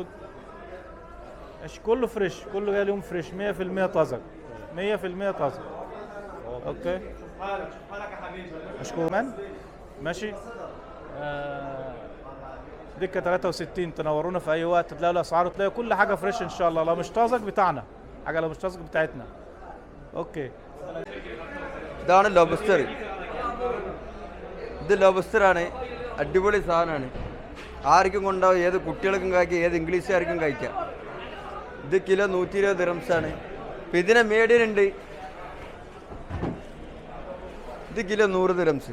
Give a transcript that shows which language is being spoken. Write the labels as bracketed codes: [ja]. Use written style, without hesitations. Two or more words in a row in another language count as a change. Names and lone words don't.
[ar] كله فريش، كله جاي اليوم فريش 100% طازج، 100% طازج. اوكي مشكور من ماشي. دكة 63 تنورونا في اي وقت، تلاقوا الاسعار، تلاقوا كل حاجة فريش ان شاء الله. لو مش طازج بتاعنا، حاجة لو مش طازج بتاعتنا. [ml] ഓക്കെ. ഇതാണ് ലോബസ്റ്റർ. ഇത് ലോബസ്റ്ററാണ്. അടിപൊളി സാധനമാണ്. ആർക്കും കൊണ്ടാവും, ഏത് കുട്ടികൾക്കും കഴിക്കാം, ഏത് ഇംഗ്ലീഷുകാർക്കും കഴിക്കാം. ഇത് കിലോ 120 ദിറംസാണ്. ഇപ്പം ഇതിനെ മീഡിയം ഉണ്ട്, ഇത് കിലോ 100 ദിറംസ്.